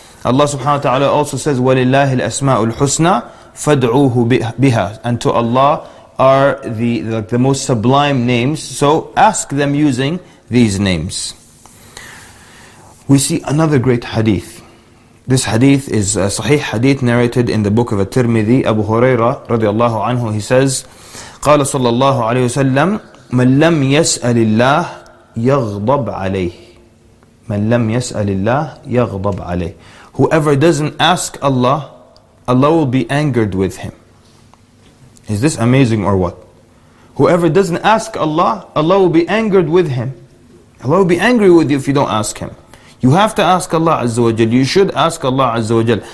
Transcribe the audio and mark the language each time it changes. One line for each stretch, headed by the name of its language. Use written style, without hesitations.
English: Allah subhanahu wa ta'ala also says,
Arabic: وَلِلَّهِ الْأَسْمَاءُ الْحُسْنَى فَادْعُوهُ بِهَا.
English: And to Allah are the most sublime names, so ask them using these names. We see another great hadith. This hadith is a sahih hadith narrated in the book of At-Tirmidhi.
Arabic: Abu Hurairah radiallahu anhu,
English: he says,
Arabic: قال صلى الله عليه وسلم من لم يسأل الله يغضب عليه. من لم يسأل الله يغضب عليه.
English: Whoever doesn't ask Allah, Allah will be angered with him. Is this amazing or what? Whoever doesn't ask Allah, Allah will be angered with him. Allah will be angry with you if you don't ask Him. You have to ask Allah Azza wa Jal. You should ask Allah Azza wa Jal.